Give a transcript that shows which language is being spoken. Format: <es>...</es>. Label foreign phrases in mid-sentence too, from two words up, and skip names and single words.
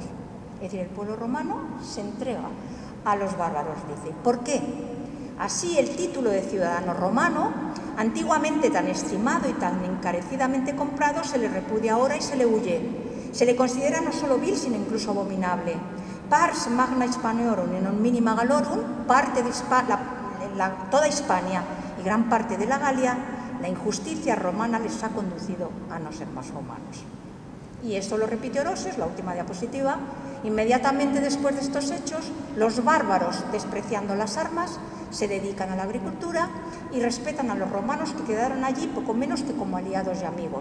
<es>Es decir, el pueblo romano se entrega a los bárbaros, dice. ¿Por qué? Así el título de ciudadano romano, antiguamente tan estimado y tan encarecidamente comprado, se le repudia ahora y se le huye. Se le considera no solo vil, sino incluso abominable.</es> <la>Pars magna Hispaniorum et non minima Gallorum,</la> <es>parte de toda Hispania y gran parte de la Galia, la injusticia romana les ha conducido a no ser más humanos. Y esto lo repite Orosius, la última diapositiva. Inmediatamente después de estos hechos, los bárbaros, despreciando las armas, se dedican a la agricultura y respetan a los romanos que quedaron allí poco menos que como aliados y amigos.</es>